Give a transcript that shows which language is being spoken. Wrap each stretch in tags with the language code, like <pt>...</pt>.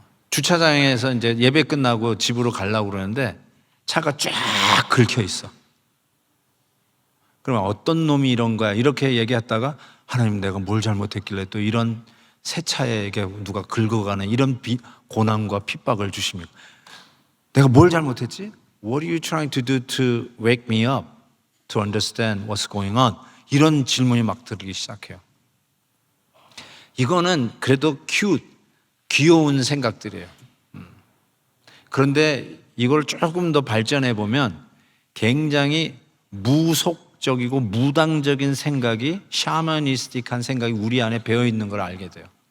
<ko>주차장에서 이제 예배 끝나고 집으로 가려고 그러는데 차가 쫙 긁혀 있어. 그러면 어떤 놈이 이런 거야? 이렇게 얘기했다가, 하나님 내가 뭘 잘못했길래 또 이런 새 차에게 누가 긁어가는 이런 고난과 핍박을 주십니까? 내가 뭘 잘못했지?</ko> <en>What are you trying to do to wake me up to understand what's going on?</en> <ko>이런 질문이 막 들기 시작해요. 이거는 그래도 귀여운 생각들이에요. 그런데 이걸 조금 더 발전해 보면 굉장히 무속적이고 무당적인 생각이, 샤머니스틱한 생각이 우리 안에 배어 있는 걸 알게 돼요.</ko>